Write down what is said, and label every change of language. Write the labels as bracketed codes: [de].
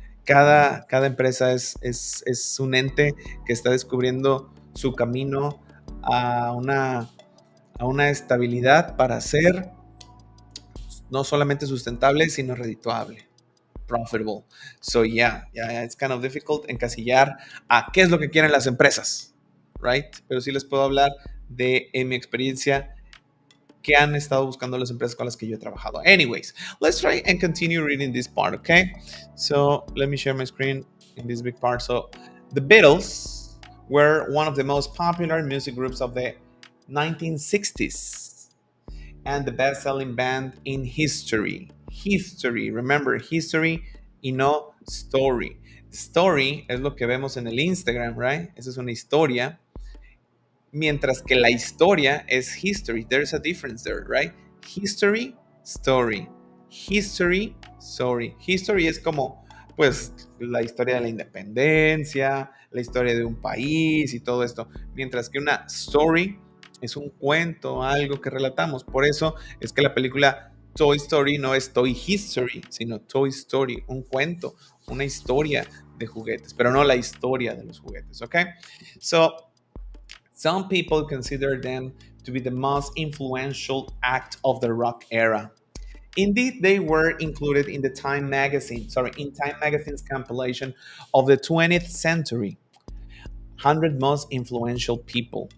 [es] Cada empresa es un ente que está descubriendo su camino a una estabilidad para ser no solamente sustentable, sino redituable. [en] Profitable. So yeah, it's kind of difficult [es] encasillar a qué es lo que quieren las empresas, [en] right? [es] Pero sí les puedo hablar en mi experiencia, que han estado buscando las empresas con las que yo he trabajado. [en] Anyways, let's try and continue reading this part, okay? So let me share my screen in this big part. So the Beatles were one of the most popular music groups of the 1960s and the best-selling band in history. History, remember, history [es] y no [en] story. [es] Story es lo que vemos en el Instagram, [en] right? [es] Esa es una historia. Mientras que la historia es history. [en] There's a difference there, right? History, story. History, story. [es] History es como, pues, la historia de la independencia, la historia de un país y todo esto. Mientras que una story es un cuento, algo que relatamos. Por eso es que la película Toy Story no es Toy History, sino Toy Story, un cuento, una historia de juguetes, pero no la historia de los juguetes, ¿ok? [en] So, some people consider them to be the most influential act of the rock era. Indeed, they were included in Time Magazine's compilation of the 20th century, 100 most influential people.